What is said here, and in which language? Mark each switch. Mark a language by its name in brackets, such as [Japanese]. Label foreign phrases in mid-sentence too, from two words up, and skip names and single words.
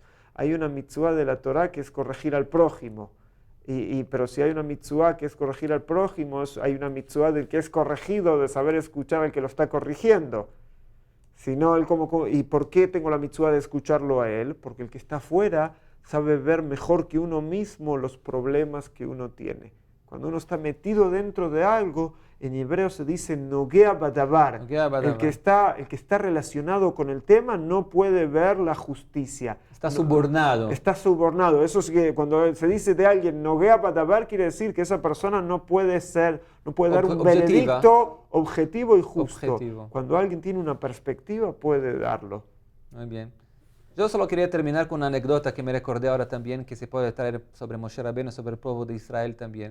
[Spanish] Hay una mitzvah de la Torá que es corregir al prójimo, pero si hay una mitzvah que es corregir al prójimo, hay una mitzvah del que es corregido, de saber escuchar al que lo está corrigiendo. Sino ¿y por qué tengo la mitzvah de escucharlo a él? Porque el que está afuera sabe ver mejor que uno mismo los problemas que uno tiene. Cuando uno está metido dentro de algo, en hebreo se dice [Hebrew] נוגע בדבר. [Spanish] El que está relacionado con el tema no puede ver la justicia. Está subornado. Está subornado. Eso es que cuando se dice de alguien [Hebrew] נוגע בדבר, [Spanish] quiere decir que esa persona no puede dar un veredicto objetivo y justo. Cuando alguien tiene una perspectiva, puede darlo. Muy bien. Yo solo quería terminar con una anécdota que me recordé ahora también, que se puede traer sobre Moshe Rabbeinu, sobre el pueblo de Israel también.